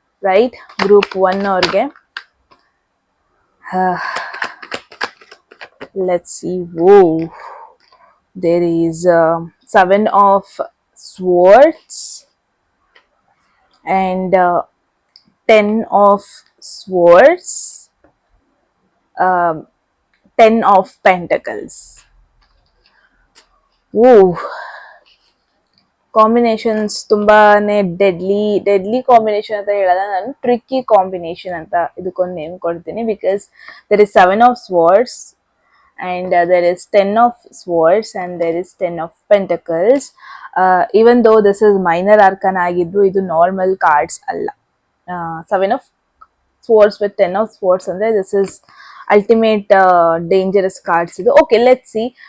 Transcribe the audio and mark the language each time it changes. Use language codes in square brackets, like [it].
[kn] Right, group 1 ಅವ್ರಿಗೆ [en] let's see. Whoa, there is 7 of swords and 10 of swords, 10 of pentacles. [kn] Whoa, combinations ತುಂಬಾನೇ deadly combination ಅಂತ ಹೇಳಲ್ಲ ನಾನು, tricky combination ಅಂತ ಇದಕ್ಕೊಂದು ನೇಮ್ ಕೊಡ್ತೀನಿ. [en] Because there is 7 of swords and there is 10 of swords and there is 10 of pentacles. Even though this is minor arcana [kn] ಆಗಿದ್ದು, ಇದು normal cards ಅಲ್ಲ. [en] 7 of swords with 10 of swords ಅಂದ್ರೆ this is ultimate dangerous cards ಇದು. Okay, let's see.